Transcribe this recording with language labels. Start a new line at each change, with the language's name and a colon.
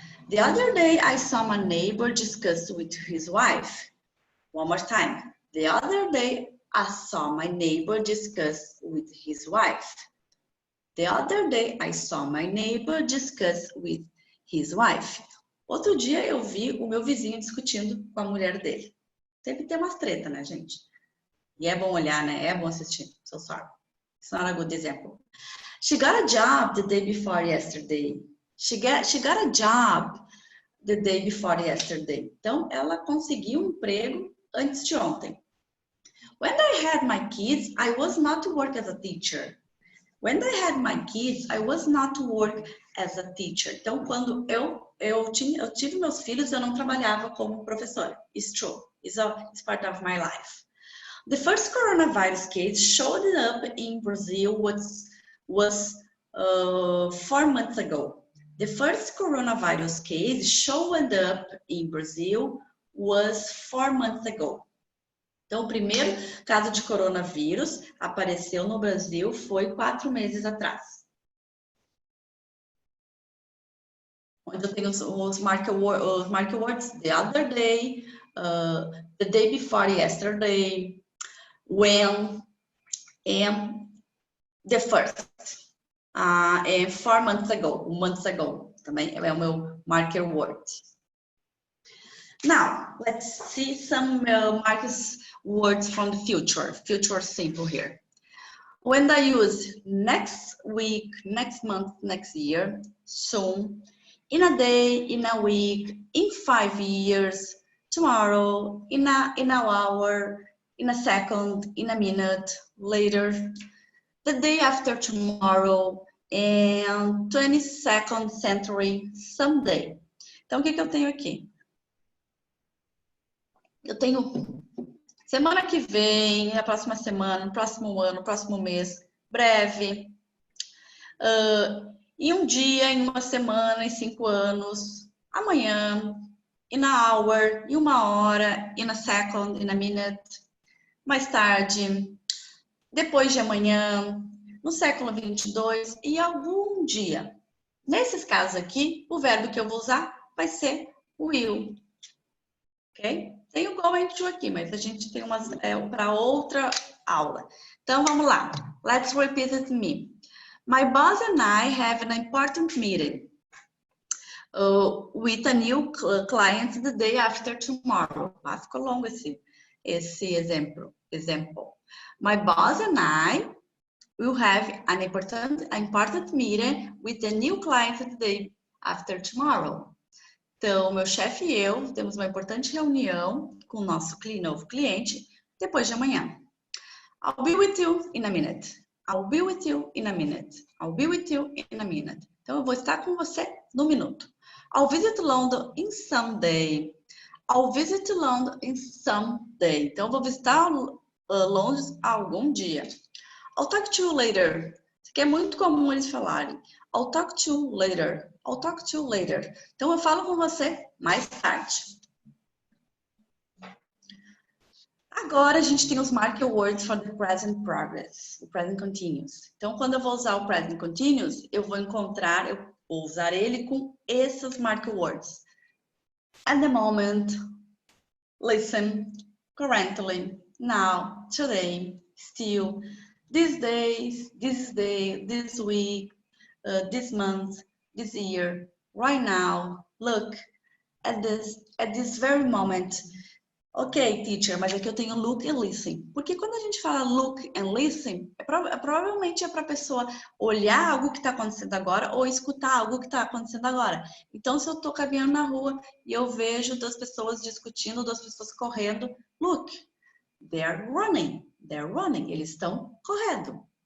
English: The other day, I saw my neighbor discuss with his wife. One more time. The other day, I saw my neighbor discuss with his wife. The other day, I saw my neighbor discuss with his wife.
Portuguese: Outro dia, eu vi o meu vizinho discutindo com a mulher dele. Sempre tem umas treta, né, gente? E é bom olhar, né? É bom assistir.
English: So sorry. It's not a good example. She got a job the day before yesterday. She got a job the day before yesterday.
Portuguese: Então, ela conseguiu um emprego antes de ontem.
English: When I had my kids, I was not to work as a teacher. When I had my kids, I was not to work as a teacher.
Portuguese: Então, quando eu tive meus filhos, eu não trabalhava como professora.
English: It's true. It's part of my life. The first coronavirus case showed up in Brazil was 4 months ago. The first coronavirus case showed up in Brazil was 4 months ago.
Portuguese: Então, o primeiro caso de coronavírus apareceu no Brasil foi 4 meses atrás. Onde eu tenho os marker words, the other day, the day before yesterday, when, and the first.
English: And 4 months ago,
Portuguese: também é o meu marker word.
English: Now, let's see some marker words from the future. Future simple here. When I use next week, next month, next year, soon, in a day, in a week, in 5 years, tomorrow, in an hour, in a second, in a minute, later, the day after tomorrow, and 22nd century, someday.
Portuguese: Então, o que eu tenho aqui? Eu tenho semana que vem, na próxima semana, no próximo ano, no próximo mês, breve. em um dia, em uma semana, em 5 anos, amanhã,
English: in a hour,
Portuguese: em uma hora,
English: in a second, in a minute,
Portuguese: mais tarde, depois de amanhã, no século 22 e algum dia. Nesses casos aqui, o verbo que eu vou usar vai ser will, ok? Tem o going to aqui, mas a gente tem umas para outra aula. Então, vamos lá.
English: Let's repeat it me. My boss and I have an important meeting with a new client the day after tomorrow.
Portuguese: Ah, ficou longo esse exemplo.
English: My boss and I will have an important meeting with a new client the day after tomorrow.
Portuguese: Então, meu chefe e eu temos uma importante reunião com o nosso novo cliente depois de amanhã.
English: I'll be with you in a minute. I'll be with you in a minute. I'll be with you in a minute.
Portuguese: Então, eu vou estar com você no minuto.
English: I'll visit London in some day. I'll visit London in some day.
Portuguese: Então, eu vou visitar Londres algum dia.
English: I'll talk to you later.
Portuguese: Isso aqui é muito comum eles falarem.
English: I'll talk to you later. I'll talk to you later.
Portuguese: Então, eu falo com você mais tarde. Agora, a gente tem os marker words
English: for the present progress,
Portuguese: o present continuous. Então, quando eu vou usar o present continuous, eu vou usar ele com esses marker words.
English: At the moment, listen, currently, now, today, still, these days, this day, this week, this month, this year, right now, look, at this very moment.
Portuguese: Ok, teacher, mas aqui eu tenho
English: look and listen.
Portuguese: Porque quando a gente fala look and listen, provavelmente é para a pessoa olhar algo que está acontecendo agora ou escutar algo que está acontecendo agora. Então, se eu estou caminhando na rua e eu vejo duas pessoas discutindo, duas pessoas correndo,
English: look, they're running,
Portuguese: eles estão correndo.